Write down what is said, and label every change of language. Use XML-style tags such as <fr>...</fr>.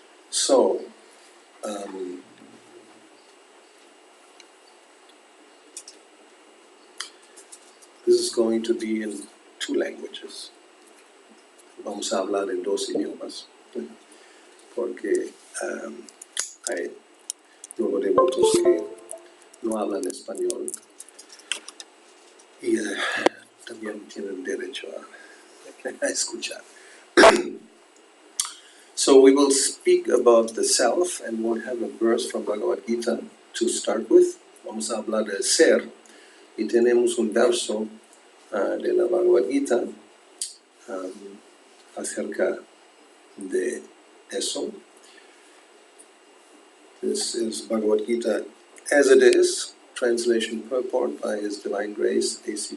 <en>So, this is going to be in 2 languages.</en> <es>Vamos a hablar en 2 idiomas, porque hay luego devotos que no hablan español y también tienen derecho a escuchar.</es> <en>So we will speak about the self, and we'll have a verse from Bhagavad Gita to start with.</en> <es>Vamos a hablar del ser, y tenemos un verso de la Bhagavad Gita acerca de eso.</es> <en>This is Bhagavad Gita as it is, translation purport by His Divine Grace, A.C.</en>